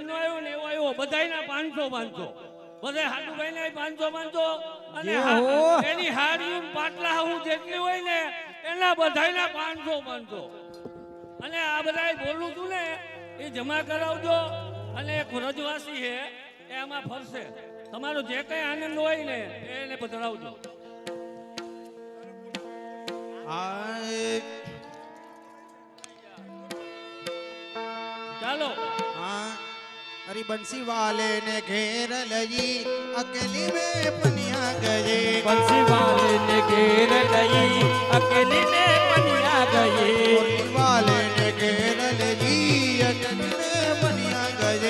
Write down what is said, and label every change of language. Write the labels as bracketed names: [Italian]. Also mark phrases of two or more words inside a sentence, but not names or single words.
[Gujarati] નો આવ્યો ને એવો આવ્યો બધાયના 500 બધા હાડુભાઈ ને 500 અને એની હાડીયું પાટલા હું જેટલી હોય ને એના બધાયના 500 અને આ બધાય બોલું છું ને એ જમા કરાવજો અને એક વ્રજવાસી છે એ આમાં ફરશે તમારો જે કઈ આનંદ હોય ને એને પધરાવજો ચાલો [Braj] अरे बंसी वाले ने घेर लई अकेली में पनिया गए बंसी वाले ने घेर लई अकेली में पनिया गए बंसी वाले ने घेर लई अकेली में पनिया गए